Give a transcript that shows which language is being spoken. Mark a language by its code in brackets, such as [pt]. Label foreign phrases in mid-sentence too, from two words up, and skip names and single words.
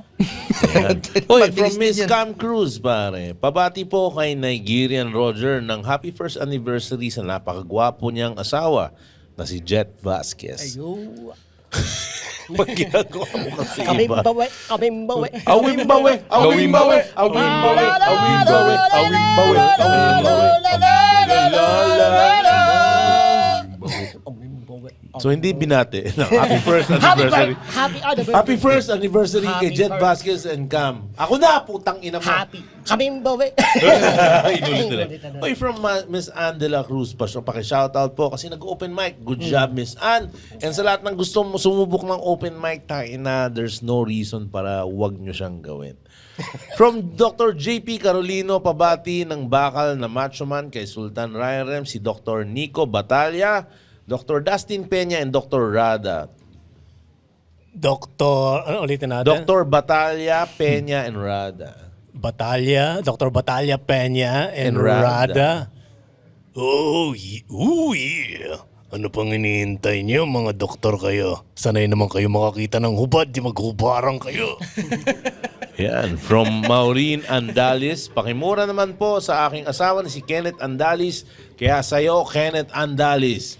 [tl] Oy, from Miss Cam Cruz, pare. Pabati po kay Nigerian Roger ng [en] happy first anniversary [tl] sa napakagwapo niyang asawa na si Jet Vasquez. Pag ginagawa mo kasi iba. Kaming bawi. Awim bawe, awim bawe, awim bawe, awim bawe, awim bawe, awim bawe. So hindi binate. [en] Happy first anniversary. Happy first anniversary kay Jet Vasquez and Cam. [tl] Ako na, putang ina mo. Happy. Kaming bawi. Inulit nila. Oy, from Miss Ann de la Cruz pa. So, paki-shoutout po kasi nag- [en] open mic. Good job, Miss Ann. [tl] And sa lahat ng gusto mo sumubok ng [en] open mic, [tl] na [en] there's no reason [tl] para wag nyo siyang gawin. [en] From Dr. [tl] JP Carolino, pabati ng bakal na [en] macho man [tl] kay Sultan Ryan Rem, si Dr. Nico Batalla, Dr. Dustin Peña, and Dr. Rada. Ano ulitin natin? Dr. Batalla, Peña, and Rada. Dr. Batalla Peña and And Rada. [en] Rada. Oh, yeah. [tl] Ano pang hinihintay niyo, mga doktor kayo? Sanay naman kayo makakita ng hubad, di maghubarang kayo. Yan. From Maureen Andalis, pakimura naman po sa aking asawa na si Kenneth Andalis. Kaya sa'yo, Kenneth Andalis.